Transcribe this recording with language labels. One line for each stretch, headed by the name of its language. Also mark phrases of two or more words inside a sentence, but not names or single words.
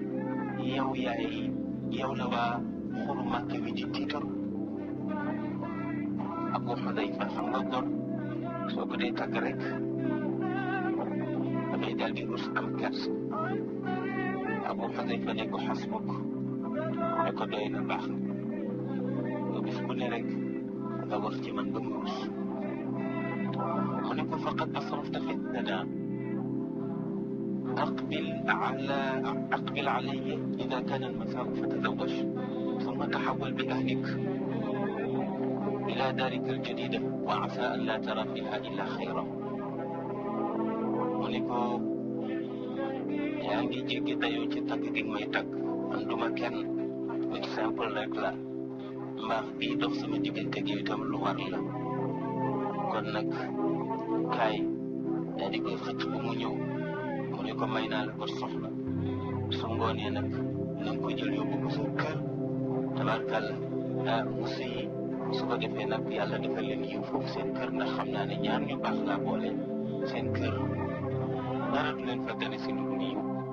Wolof: yow la waa xuru Màkka wi di tiital Abu Xudayfa xam nga gor soo ko dee tàgg rek dafay daal di rus am kersa Abu Xudayfa ne ko xasbuk ne ko doy na baax na bis bu ne rek nga wax ci man ba mu rus mu ne ko
Arabic: فقد أسرفت فتنة أقبل علي إذا كان المساء فتزوج ثم تحول بأهلك إلى دارك الجديدة وعسى أن لا ترى فيها إلا خيرا
Wolof: mu ne ko yaa ngi jéggi dayoo ci tagg gi may tagg man duma kenn nit simple rek la mbaax bii dox sama diggante gi itam lu war la kon nag kaay daa di koy xëcc bu mu ñëw mu ne ko may naa la ko soxla su ngoonee nag na nga ko jël yóbbu ko sa kër tabarkàlla mu sëyi su ko defee nag yàlla defal leen yiw foofu seen kër ndax xam naa ne ñaar ñu baax laa boole seen kër dara du leen fa gane si lu dul yiw